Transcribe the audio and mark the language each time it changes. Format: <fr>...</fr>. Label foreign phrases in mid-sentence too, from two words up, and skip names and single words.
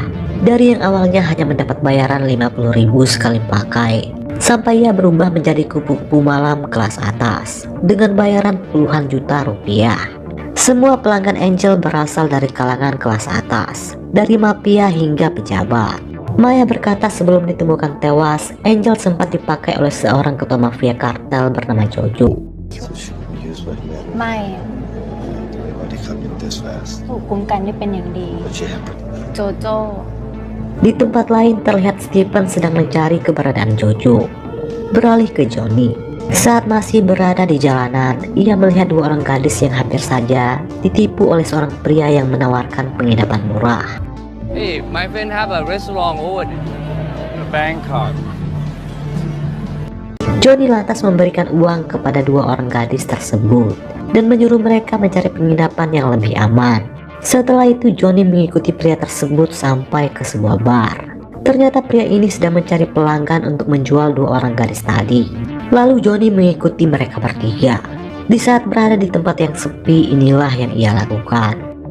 <id>Dari yang awalnya hanya mendapat bayaran 50.000 sekali pakai, sampai ia berubah menjadi kupu-kupu malam kelas atas dengan bayaran puluhan juta rupiah. Semua pelanggan Angel berasal dari kalangan kelas atas, dari mafia hingga pejabat. Maya berkata sebelum ditemukan tewas, Angel sempat dipakai oleh seorang ketua mafia kartel bernama Jojo.</id> <th>ไม่ถูกคุ้มกันได้เป็นอย่างดีโจโจ้</th> <id>Di tempat lain terlihat Stephen sedang mencari keberadaan Jojo. Beralih ke Johnny. Saat masih berada di jalanan, ia melihat dua orang gadis yang hampir saja ditipu oleh seorang pria yang menawarkan penginapan murah.</id> <en>Hey, my friend have a restaurant over Bangkok.</en> <id>Johnny lantas memberikan uang kepada dua orang gadis tersebut dan menyuruh mereka mencari penginapan yang lebih aman. Setelah itu Johnny mengikuti pria tersebut sampai ke sebuah bar. Ternyata pria ini sedang mencari pelanggan untuk menjual dua orang gadis tadi. Lalu Johnny mengikuti mereka bertiga. Di saat berada di tempat yang sepi, inilah yang ia lakukan.</id>